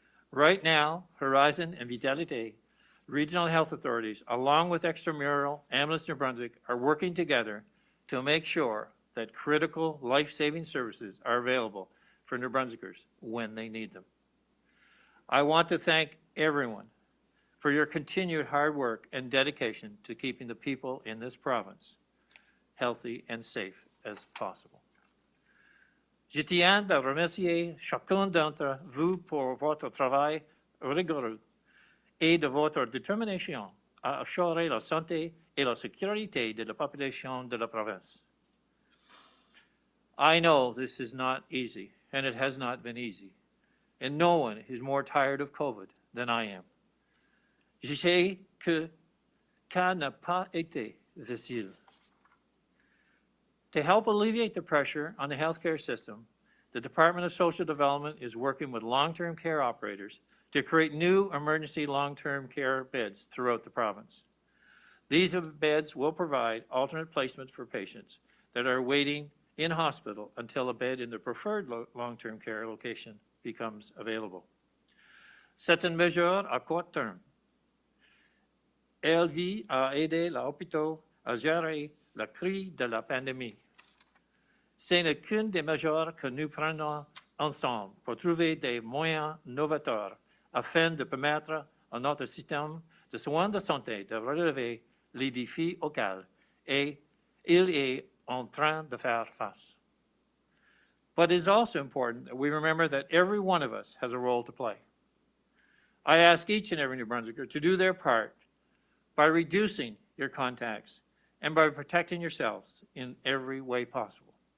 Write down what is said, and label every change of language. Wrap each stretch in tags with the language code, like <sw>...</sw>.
<en>Right now, Horizon and Vitalité regional health authorities, along with extramural Ambulance New Brunswick, are working together to make sure that critical life-saving services are available for New Brunswickers when they need them. I want to thank everyone for your continued hard work and dedication to keeping the people in this province healthy and safe as possible.</en> <fr>Je tiens à remercier chacun d'entre vous pour votre travail rigoureux et de votre détermination à assurer la santé et la sécurité de la population de la province.</fr> <en>I know this is not easy, and it has not been easy, and no one is more tired of COVID than I am.</en> <fr>Je sais que ça n'a pas été facile.</fr> <en>To help alleviate the pressure on the healthcare system, the Department of Social Development is working with long-term care operators to create new emergency long-term care beds throughout the province. These beds will provide alternate placements for patients that are waiting in hospital until a bed in the preferred long-term care location becomes available.</en> <fr>C'est une mesure à court terme. Elle vise à aider l'hôpital à gérer la crise de la pandémie. C'est qu'une des mesures que nous prenons ensemble pour trouver des moyens novateurs afin de permettre à notre système de soins de santé de relever les défis auxquels il est en train de faire face.</fr> <en>But it is also important that we remember that every one of us has a role to play. I ask each and every New Brunswicker to do their part by reducing your contacts and by protecting yourselves in every way possible.</en>